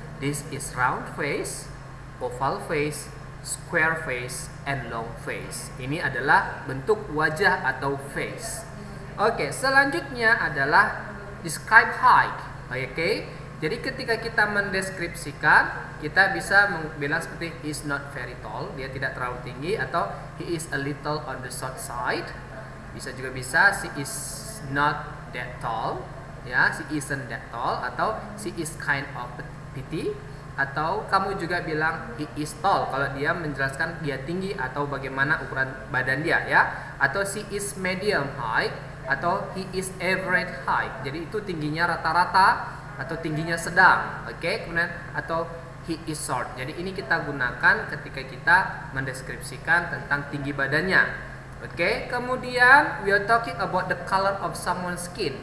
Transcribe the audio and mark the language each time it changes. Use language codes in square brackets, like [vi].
[en] This is round face, oval face, square face, and long face. [id] Ini adalah bentuk wajah atau face. Oke, selanjutnya adalah describe height. Oke, jadi ketika kita mendeskripsikan, kita bisa bilang seperti [en] he is not very tall, [id] dia tidak terlalu tinggi, atau [en] he is a little on the short side. [id] Bisa juga bisa [en] she is not that tall, ya, she isn't that tall, atau she is kind of petite, [id] atau kamu juga bilang [en] he is tall [id] kalau dia menjelaskan dia tinggi atau bagaimana ukuran badan dia, [en] ya, atau she is medium height, atau he is average height. [id] Jadi itu tingginya rata-rata atau tingginya sedang. Oke, kemudian atau [en] he is short. [id] Jadi ini kita gunakan ketika kita mendeskripsikan tentang tinggi badannya. [en] Oke, kemudian we are talking about the color of someone's skin.